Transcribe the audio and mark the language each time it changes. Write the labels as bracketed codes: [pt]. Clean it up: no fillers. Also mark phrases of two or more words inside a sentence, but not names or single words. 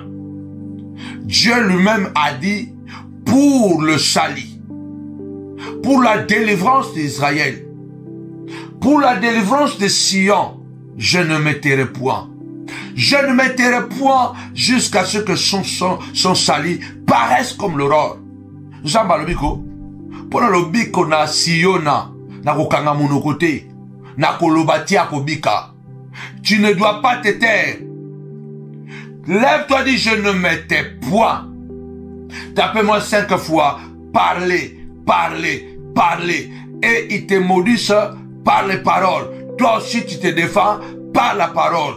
[fr] Dieu lui-même a dit, pour le salut, pour la délivrance d'Israël, pour la délivrance de Sion, je ne me tairai point. Je ne me tairai point jusqu'à ce que son salut paraisse comme l'aurore. [ln] Zamba lobiko, [fr] pour le [ln] lobiko na Siona, na kokanga monokote, na kolobatia kobika. [fr] Tu ne dois pas te taire. Lève-toi, dis, je ne me tais point. Tapez-moi 5 fois. Parlez, parlez, parlez. Et ils te maudissent par les paroles. Toi aussi, tu te défends par la parole.